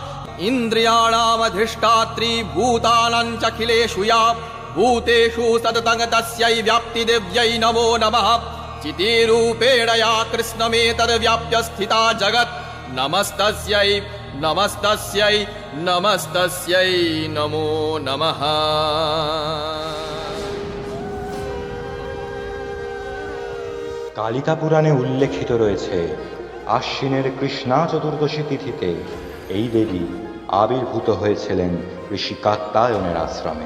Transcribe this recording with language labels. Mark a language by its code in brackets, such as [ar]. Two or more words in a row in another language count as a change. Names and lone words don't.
[sa] इन्द्रियाणामधिष्ठात्री भूतानां चाखिलेषु या भूतेषु सततं तस्यै व्याप्तिदेव्यै नमो नमः। चितिरूपेण या कृष्णमेतद्व्याप्य स्थिता जगत् नमस्तस्यै नमस्तस्यै नमस्तस्यै नमो नमः। [bn] কালিকা পুরাণে উল্লেখিত রয়েছে আশ্বিনের কৃষ্ণা চতুর্দশী তিথিতে এই দেবী আবির্ভূত হয়েছিলেন ঋষি কাত্যায়নের আশ্রমে।